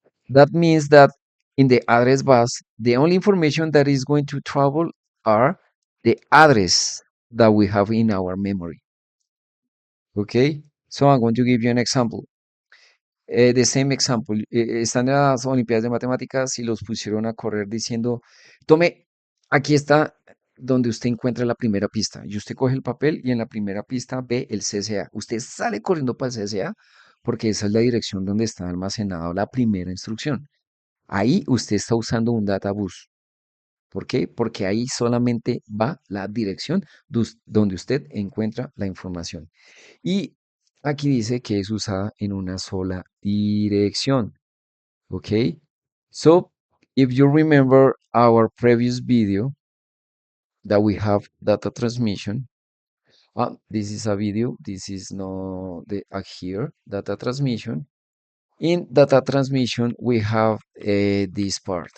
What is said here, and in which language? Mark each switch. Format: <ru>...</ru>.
<en>That means that in the address bus, the only information that is going to travel are the address that we have in our memory. Okay, so I'm going to give you an example. The same example.</en> <es>Están en las Olimpiadas de Matemáticas y los pusieron a correr diciendo, tome, aquí está donde usted encuentra la primera pista. Y usted coge el papel y en la primera pista ve el CCA. Usted sale corriendo para el CCA porque esa es la dirección donde está almacenada la primera instrucción. Ahí usted está usando un databus. ¿Por qué? Porque ahí solamente va la dirección donde usted encuentra la información. Y aquí dice que es usada en una sola dirección. ¿Ok?</es> <en>So, if you remember our previous video that we have data transmission, this is a video, this is no the here, data transmission. In data transmission, we have this part.</en>